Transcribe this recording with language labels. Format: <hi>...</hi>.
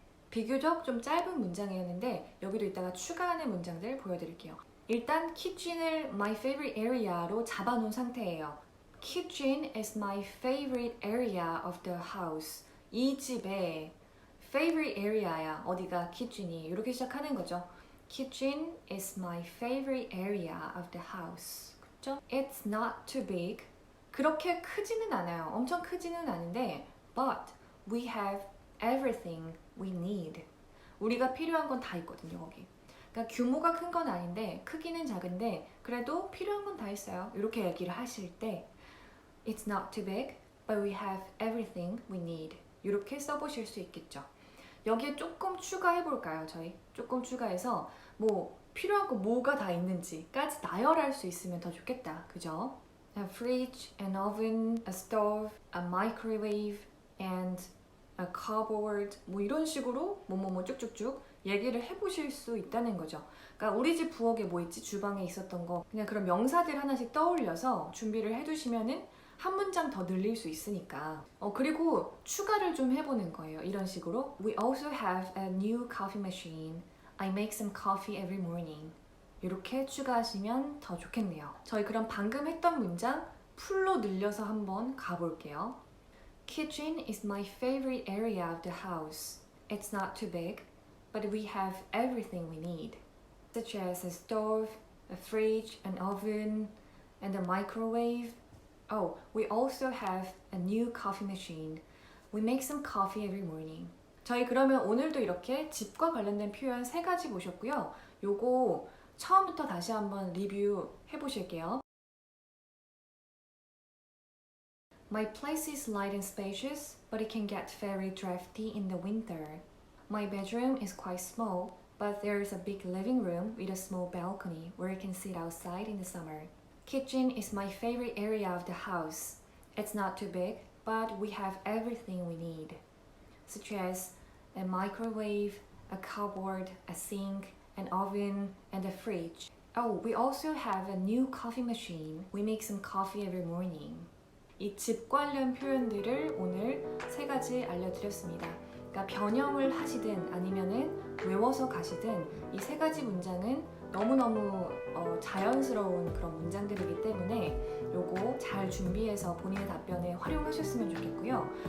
<ko>비교적 좀 짧은 문장이었는데 여기도 이따가 추가하는 문장들 보여드릴게요. 일단 kitchen을 my favorite area로 잡아놓은 상태예요.</ko> <en>Kitchen is my favorite area of the house.</en> <ko>이 집의 favorite area야. 어디가 kitchen이 이렇게 시작하는 거죠.</ko> <en>Kitchen is my favorite area of the house.</en> <ko>그렇죠?</ko> <en>It's not too big.</en> <ko>그렇게 크지는 않아요. 엄청 크지는 않은데</ko> <en>but we have everything we need.</en> <ko>우리가 필요한 건 다 있거든요, 거기. 그러니까 규모가 큰 건 아닌데 크기는 작은데 그래도 필요한 건 다 있어요. 이렇게 얘기를 하실 때</ko> <en>It's not too big, but we have everything we need.</en> <ko>이렇게 써보실 수 있겠죠. 여기에 조금 추가해볼까요, 저희? 조금 추가해서 뭐 필요한 거 뭐가 다 있는지까지 나열할 수 있으면 더 좋겠다. 그죠?</ko> <en>A fridge, an oven, a stove, a microwave, and a cupboard</en> <ko>뭐 이런 식으로 뭐뭐뭐 쭉쭉쭉 얘기를 해보실 수 있다는 거죠. 그러니까 우리 집 부엌에 뭐 있지? 주방에 있었던 거 그냥 그런 명사들 하나씩 떠올려서 준비를 해두시면은 한 문장 더 늘릴 수 있으니까. 그리고 추가를 좀 해보는 거예요. 이런 식으로</ko> <en>We also have a new coffee machine. I make some coffee every morning.</en> <ko>이렇게 추가하시면 더 좋겠네요. 저희 그럼 방금 했던 문장 풀로 늘려서 한번 가볼게요.</ko> <en>Kitchen is my favorite area of the house. It's not too big, but we have everything we need, such as a stove, a fridge, an oven, and a microwave. Oh, we also have a new coffee machine. We make some coffee every morning.</en> <ko>저희 그러면 오늘도 이렇게 집과 관련된 표현 3가지 보셨고요. 요거 처음부터 다시 한번 리뷰 해보실게요.</ko> <en>My place is light and spacious, but it can get very drafty in the winter. My bedroom is quite small, but there is a big living room with a small balcony where I can sit outside in the summer. Kitchen is my favorite area of the house. It's not too big, but we have everything we need, such as a microwave, a cupboard, a sink, an oven, and a fridge. Oh, we also have a new coffee machine. We make some coffee every morning.</en> <ko>이 집 관련 표현들을 오늘 3가지 알려드렸습니다. 그러니까 변형을 하시든 아니면은 외워서 가시든 이 3가지 문장은 너무너무 자연스러운 그런 문장들이기 때문에 요거 잘 준비해서 본인의 답변에 활용하셨으면 좋겠고요.</ko>